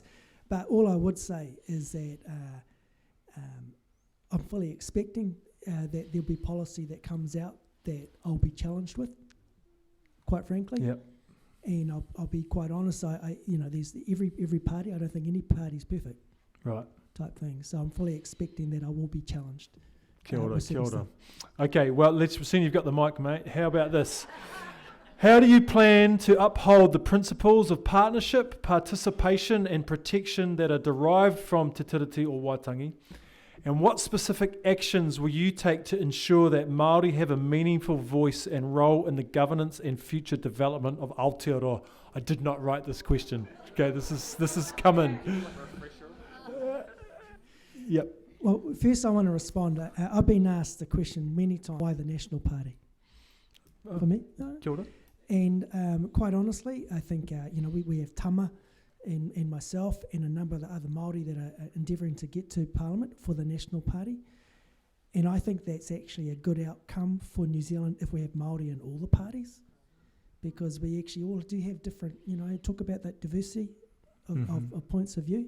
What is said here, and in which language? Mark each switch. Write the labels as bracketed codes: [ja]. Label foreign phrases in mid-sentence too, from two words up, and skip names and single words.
[en] But all I would say is that I'm fully expecting that there'll be policy that comes out that I'll be challenged with, quite frankly. Yep. And I'll be quite honest. There's every party. I don't think any party's perfect. Right. Type thing. So I'm fully expecting that I will be challenged. [mi] Kia ora, [en] with [mi] kia [en] certain [mi] ora. [en] stuff. Okay, well, let's see. You've got the mic, mate. How about this? How do you plan to uphold the principles of partnership, participation and protection that are derived from Te Tiriti o Waitangi? And what specific actions will you take to ensure that Māori have a meaningful voice and role in the governance and future development of Aotearoa? I did not write this question. Okay, this is coming. Yep. Well, first I want to respond. I've been asked the question many times, why the National Party? For me. [mi] Kia ora. [en] And quite honestly, I think, we have Tama and myself and a number of the other Māori that are endeavouring to get to Parliament for the National Party. And I think that's actually a good outcome for New Zealand if we have Māori in all the parties, because we actually all do have different, talk about that diversity of points of view.